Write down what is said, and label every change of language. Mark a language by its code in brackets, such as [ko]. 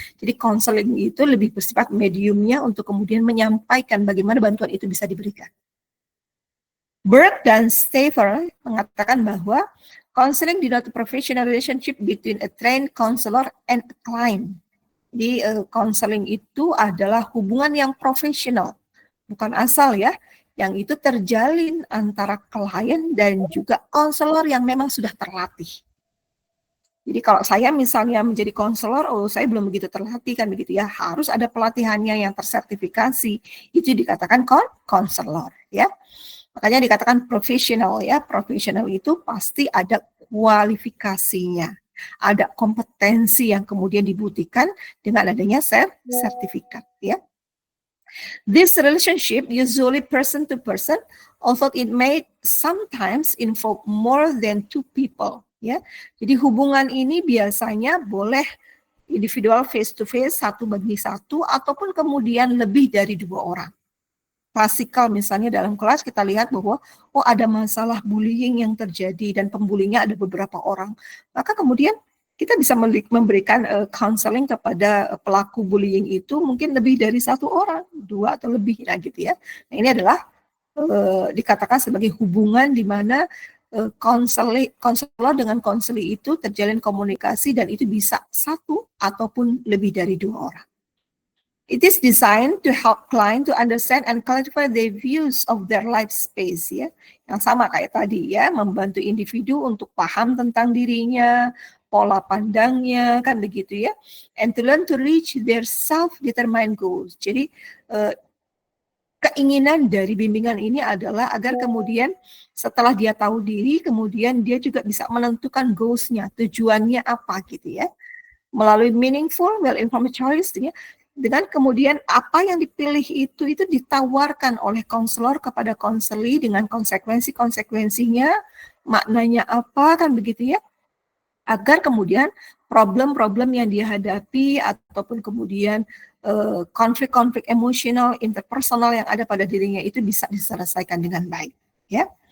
[id] Jadi konseling itu lebih bersifat mediumnya untuk kemudian menyampaikan bagaimana bantuan itu bisa diberikan. [en] Berg dan Staver [id] mengatakan bahwa [en] counseling denotes a professional relationship between a trained counselor and a client. [id] Jadi counseling itu adalah hubungan yang profesional, bukan asal ya, yang itu terjalin antara klien dan juga konselor yang memang sudah terlatih. Jadi kalau saya misalnya menjadi konselor, saya belum begitu terlatih kan begitu ya, harus ada pelatihannya yang tersertifikasi, itu dikatakan konselor ya. Makanya dikatakan profesional ya, profesional itu pasti ada kualifikasinya, ada kompetensi yang kemudian dibuktikan dengan adanya sertifikat ya. [en] This relationship usually person to person, although it may sometimes involve more than two people. [id] Ya, jadi hubungan ini biasanya boleh individual [en] face to face, [id] satu bagi satu, ataupun kemudian lebih dari dua orang. Klasikal misalnya dalam kelas kita lihat bahwa ada masalah bullying yang terjadi dan pembullyingnya ada beberapa orang, maka kemudian kita bisa memberikan counseling kepada pelaku bullying itu mungkin lebih dari satu orang, dua atau lebih, nah gitu ya. Nah ini adalah dikatakan sebagai hubungan di mana konselor dengan konseli itu terjalin komunikasi dan itu bisa satu ataupun lebih dari dua orang. [en] It is designed to help client to understand and clarify their views of their life space [id] ya. Yang sama kayak tadi ya, membantu individu untuk paham tentang dirinya, pola pandangnya kan begitu ya. [en] And to learn to reach their self-determined goals. [id] Jadi keinginan dari bimbingan ini adalah agar kemudian setelah dia tahu diri, kemudian dia juga bisa menentukan goals-nya, tujuannya apa gitu ya. Melalui [en] meaningful, well-informed choice [id] ya. Dengan kemudian apa yang dipilih itu ditawarkan oleh konselor kepada konseli dengan konsekuensi-konsekuensinya, maknanya apa kan begitu ya, agar kemudian problem-problem yang dihadapi ataupun kemudian konflik-konflik emosional, interpersonal yang ada pada dirinya itu bisa diselesaikan dengan baik ya.